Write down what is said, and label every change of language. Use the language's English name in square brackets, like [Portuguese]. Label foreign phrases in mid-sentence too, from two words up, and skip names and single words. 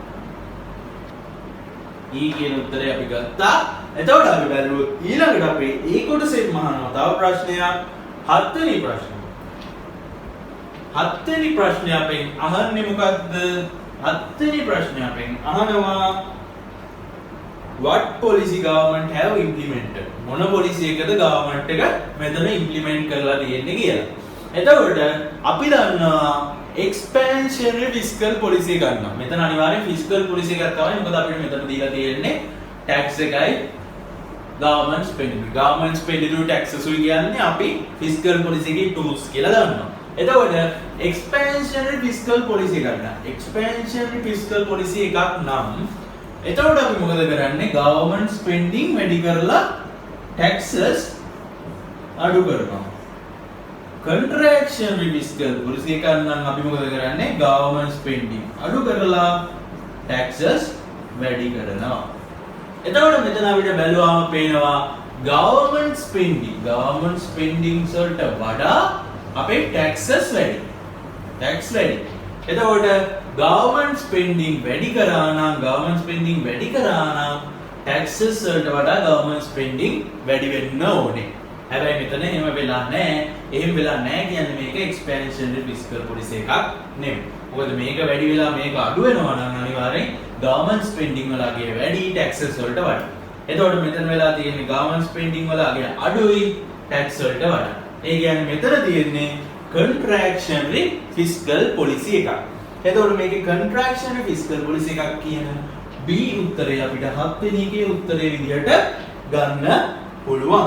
[Sinhala] E කියන උත්තරේ අපි ගත්තා. එතකොට අපි බැලුවොත් ඊළඟට අපි ඒ කොටසෙන් අහනවා තව ප්‍රශ්නයක්. 7 වෙනි ප්‍රශ්නය. 7 වෙනි ප්‍රශ්නේ අපෙන් අහන්නේ මොකද්ද? 7 වෙනි ප්‍රශ්නේ අපෙන් අහනවා [English] what policy government have implemented? [Sinhala] මොන පොලිසි එකද government එක මෙතන implement කරලා තියෙන්නේ කියලා. එතකොට අපි දන්නවා [English] expansionary fiscal policy [Sinhala] ගන්නවා. මෙතන අනිවාර්යෙන් [English] fiscal policy [Sinhala] එකක් තමයි. මොකද අපිට මෙතන දීලා තියෙන්නේ tax එකයි [English] government spending. government spending taxes [Sinhala] උයි කියන්නේ අපි [English] fiscal policy [Sinhala] එකේ tools කියලා දන්නවා. එතකොට [English] expansionary fiscal policy [Sinhala] ගන්නවා. [English] expansionary fiscal policy [Sinhala] එකක් නම් එතකොට අපි මොකද කරන්නේ? [English] government spending [Sinhala] වැඩි කරලා taxes අඩු කරනවා. [English] contractionary fiscal policy [Sinhala] එකක් නම් අපි මොකද කරන්නේ? [English] government spending [Sinhala] අඩු කරලා taxes වැඩි කරනවා. එතකොට මෙතන අපිට බැලුවාම පේනවා [English] government spending [Sinhala] වලට වඩා අපේ taxes වැඩි. tax වැඩි. එතකොට [English] government spending [Sinhala] වැඩි කරා නම් taxes වලට වඩා [English] government spending [Sinhala] වැඩි වෙන්න ඕනේ. හැබැයි මෙතන එහෙම වෙලා නැහැ. එහෙම වෙලා නැහැ කියන්නේ මේක [English] expansionary fiscal policy [Sinhala] එකක් නෙමෙයි. මොකද මේක වැඩි වෙලා මේක අඩු වෙනවා නම් අනිවාර්යෙන් [English] government spending [Sinhala] වලගේ වැඩි taxes වලට වඩා. එතකොට මෙතන වෙලා තියෙන්නේ [English] government spending [Sinhala] වලගේ අඩුයි tax වලට වඩා. ඒ කියන්නේ මෙතන තියෙන්නේ [English] contractionary fiscal policy [Sinhala] එකක්. එතකොට මේකේ [English] contractionary fiscal policy [Sinhala] එකක් කියන B උත්තරය අපිට 7 වෙනි එකේ උත්තරේ විදිහට ගන්න පුළුවන්.